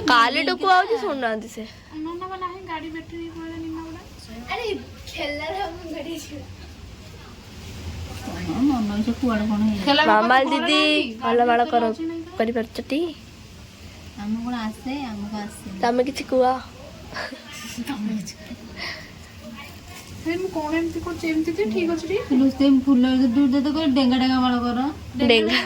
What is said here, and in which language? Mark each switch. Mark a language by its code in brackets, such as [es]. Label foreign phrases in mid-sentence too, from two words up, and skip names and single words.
[or] କାଲି ଟୁକୁ ଆଉଛି ଶୁଣୁନାହାନ୍ତି ସେ [hi] नन्ना वाला है गाड़ी बैटरी वाला निन्ना वाला अरे खेलना हम गाड़ी [or] ମନ ଇଚ୍ଛା କୁଆଡେ କଣ ହେଇଯାଉଛି ମାମା ଦିଦି ଭଲ ମାଳ କରିପାରୁଛଟି ଆମକୁ କଣ ଆସେ ଆମକୁ ଆସେ ତମେ କିଛି କୁହ ମୁଁ କଣ ଏମିତି କରୁଛି ଏମିତି ତ ଠିକ ଅଛି ଟି ଫୁଲ ଦୂର ତ କରି ଡେଙ୍ଗା ଡେଙ୍ଗା ମାଳ କର ଡେଙ୍ଗା